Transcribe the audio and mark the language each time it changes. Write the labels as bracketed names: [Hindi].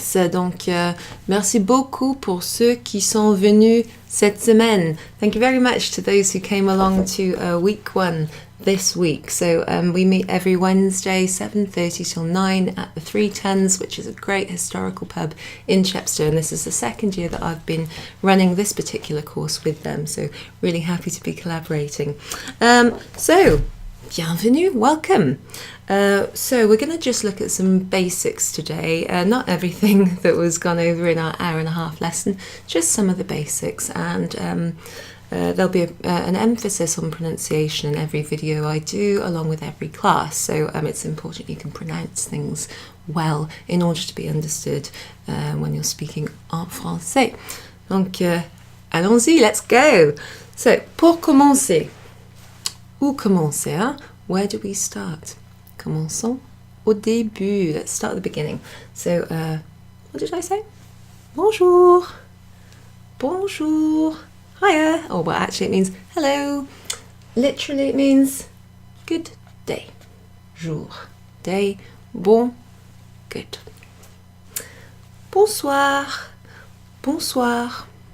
[French] Donc merci beaucoup pour ceux qui sont venus cette semaine. [English] Thank you very much to those who came along to week 1 this week. So we meet every Wednesday, 7:30 till 9 at the Three Tens, which is a great historical pub in Chepstow. And this is the second year that I've been running this particular course with them. So really happy to be collaborating. Bienvenue, welcome. So we're going to just look at some basics today. Not everything that was gone over in our hour and a half lesson, just some of the basics. And there'll be an emphasis on pronunciation in every video I do, along with every class. So it's important you can pronounce things well in order to be understood when you're speaking [French] en français. Donc, allons-y, [English] let's go. [French] So, pour commencer, où commencer, hein? [English] Where do we start? [French] Commençons au début. [English] Let's start at the beginning. So, what did I say? [French] Bonjour. Bonjour. [English] Hiya. Oh, well, actually it means hello. Literally it means good day. [French] Jour. Day. Bon. Good. Bonsoir. Bonsoir.